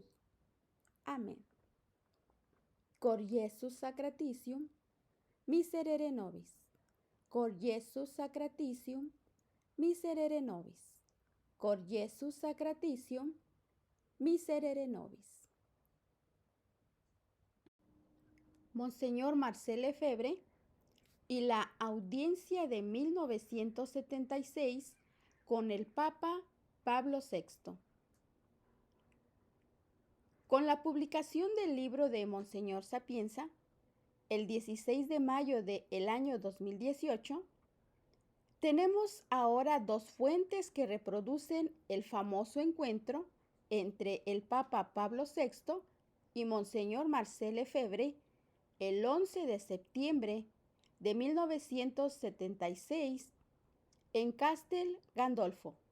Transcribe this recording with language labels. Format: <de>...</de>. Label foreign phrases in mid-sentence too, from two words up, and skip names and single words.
<la>Amen. Cor Iesus sacratitium, miserere nobis. Cor Iesus sacratitium, miserere nobis. Cor Iesus sacratitium, miserere nobis.</la> <es>Monseñor Marcel Lefebvre y la audiencia de 1976 con el Papa Pablo VI. Con la publicación del libro de Monseñor Sapienza, el 16 de mayo del año 2018, tenemos ahora dos fuentes que reproducen el famoso encuentro entre el Papa Pablo VI y Monseñor Marcel Lefebvre el 11 de septiembre de 1976 en Castel Gandolfo.</es>